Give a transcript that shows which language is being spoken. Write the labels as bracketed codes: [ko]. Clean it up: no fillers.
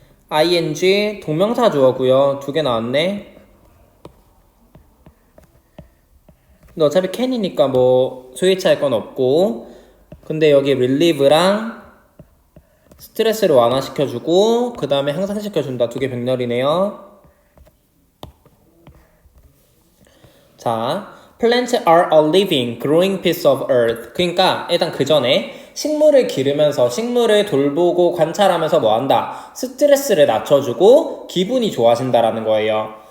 [ko] ing 동명사 주어고요. 2개 나왔네. 근데 어차피 can이니까 스위치할 건 없고 근데 여기 relieve랑 스트레스를 완화시켜주고 그 다음에 향상시켜준다. 2개 병렬이네요. [en] 자, plants are a living, growing piece of earth. [ko] 그러니까 일단 그 전에 식물을 기르면서 식물을 돌보고 관찰하면서 스트레스를 낮춰주고 기분이 좋아진다라는 거예요.